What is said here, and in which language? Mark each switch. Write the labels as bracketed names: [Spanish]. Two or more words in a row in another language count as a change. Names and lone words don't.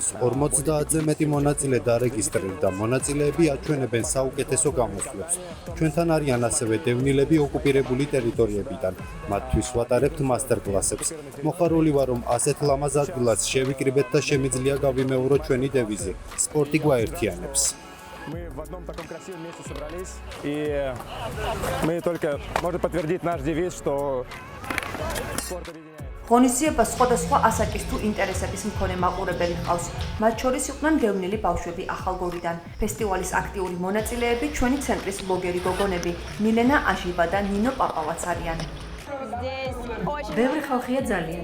[Georgian] 50-ზე მეტი მონაწილე დარეგისტრირდა. მონაწილეები აჩვენებენ საუკეთესო გამოსვლებს. ჩვენთან არიან ასევე დევნილები ოკუპირებული ტერიტორიებიდან. მათთვის ვატარებთ მასტერ-კლასებს. მოხარული ვარ, რომ ასეთ ლამაზ ადგილას შევიკრიბეთ და შემიძლია გავიმეორო ჩვენი დევიზი. სპორტი გვაერთიანებს. [Russian] Мы в одном таком красивом месте собрались, и мы только можем подтвердить наш девиз, что спорт объединяет. [Georgian] ღონისძიება სხვადასხვა ასაკის თუ ინტერესების მქონე მაყურებელი ჰყავს. მათ შორის იყვნენ დევნილი ბავშვები ახალგორიდან. ფესტივალის აქტიური მონაწილეები ჩვენი ცენტრის ბლოგერი გოგონები მილენა აჟიბა და ნინო პაპავაც არიან. ბევრი ხალხია ძალიან.